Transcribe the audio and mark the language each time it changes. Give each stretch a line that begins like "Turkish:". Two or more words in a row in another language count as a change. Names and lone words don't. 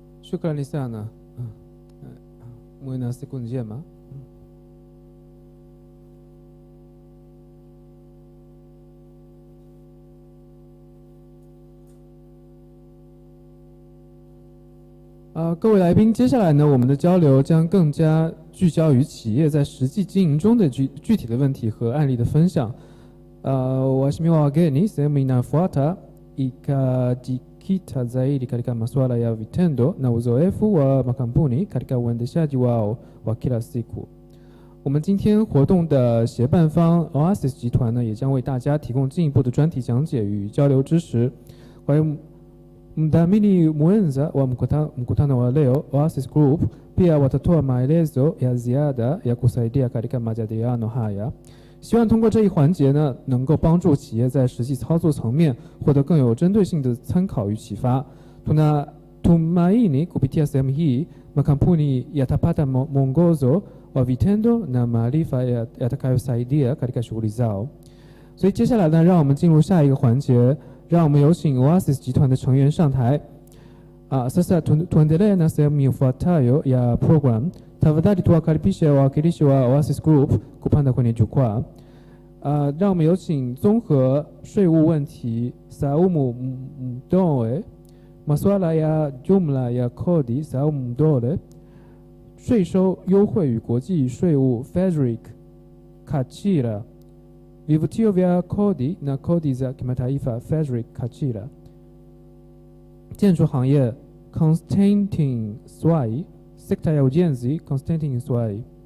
Swahili: Shukrani sana. Muwe na siku njema.
Chinese: 各位来宾，接下来呢，我们的交流将更加聚焦于企业在实际经营中的具体的问题和案例的分享。
Swahili: Waheshimiwa wageni, sehemu inayofuata ikajikita zaidi katika masuala ya vitendo na uzoefu wa makampuni katika uendeshaji wao wa kila siku.
Chinese: 我们今天活动的协办方 Oasis 集团呢，也将为大家提供进一步的专题讲解与交流支持。
Swahili: Kwa hiyo mdhamini mwenza wa mkutano wa leo Oasis Group pia watatoa maelezo ya ziada ya kusaidia katika majadiliano haya.
Chinese: 希望通过这一环节呢，能够帮助企业在实际操作层面获得更有针对性的参考与启发。
Swahili: Tunatumaini kupitia sehemu hii makampuni yatapata mwongozo wa vitendo na maarifa yatakayosaidia katika shughuli zao.
Chinese: 所以接下来呢，让我们进入下一个环节，让我们有请 Oasis 集团的成员上台。
Swahili: Sasa tuendelee na sehemu ifuatayo ya program. Tafadhali tuwakaribishe wawakilishi wa Oasis Group kupanda kwenye jukwaa.
Chinese: 让我们有请综合税务问题
Swahili: Saumu Mdoe, masuala ya jumla ya kodi Saumu Mdoe,
Chinese: 税收优惠与国际税务
Swahili: Frederick Kachira, vivutio vya kodi na kodi za kimataifa Frederick Kachira,
Chinese: 建筑行业
Swahili: Constantine Swai, sekta ya ujenzi Constantine Swai.